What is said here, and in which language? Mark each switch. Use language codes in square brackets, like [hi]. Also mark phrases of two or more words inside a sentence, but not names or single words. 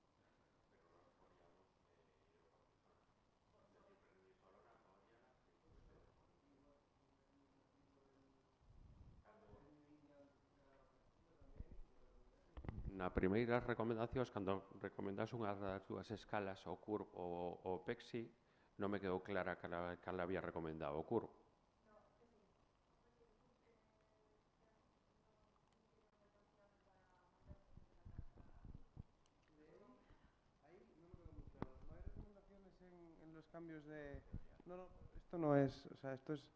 [gl] Na primeiras recomendacións, cando recomendas unha das dúas escalas, o CURB ou o PEXI, non me quedou clara cal había recomendado o CURB. [es] En los cambios de... No, esto no es... O sea, esto es...